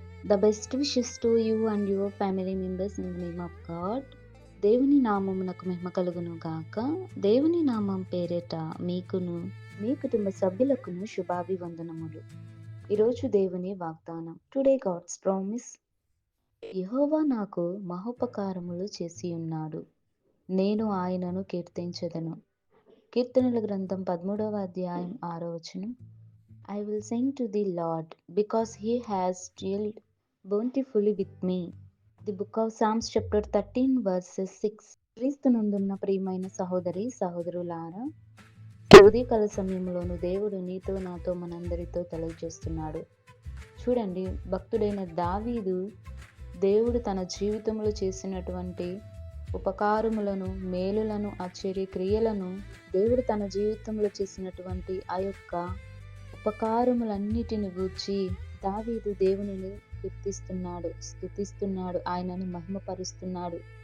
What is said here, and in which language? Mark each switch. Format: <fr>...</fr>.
<en>The best wishes to you and your family members in the name of God.</en> <te>దేవుని నామమునకు మహిమ కలుగును గాక. దేవుని నామం పేరిట మీకును మీ కుటుంబ సభ్యులకును శుభాభివందనములు. ఈరోజు దేవుని వాగ్దానం.</te> <en>Today God's promise.</en> <te>యెహోవా నాకు మహోపకారములు చేసి ఉన్నాడు. నేను ఆయనను కీర్తించెదను. కీర్తనల గ్రంథం 13వ అధ్యాయం 6వ వచనం.</te> <en>I will sing to the Lord, because he has dealt bountifully with me. The book of Psalms chapter 13 verses 6.</en> <te>క్రీస్తునందున్న ప్రియమైన సహోదరి సహోదరులారా, ఉదయకాల సమయంలోను దేవుడు నీతో నాతో మనందరితో తెలియజేస్తున్నాడు. చూడండి, భక్తుడైన దావీదు దేవుడు తన జీవితంలో చేసినటువంటి ఉపకారములను, మేలులను, ఆశ్చర్య క్రియలను, దేవుడు తన జీవితంలో చేసినటువంటి ఆ యొక్క ఉపకారములన్నిటిని గూర్చి దావీదు దేవునిని కీర్తిస్తున్నాడు, స్తుతిస్తున్నాడు, ఆయనను మహిమపరుస్తున్నాడు.</te>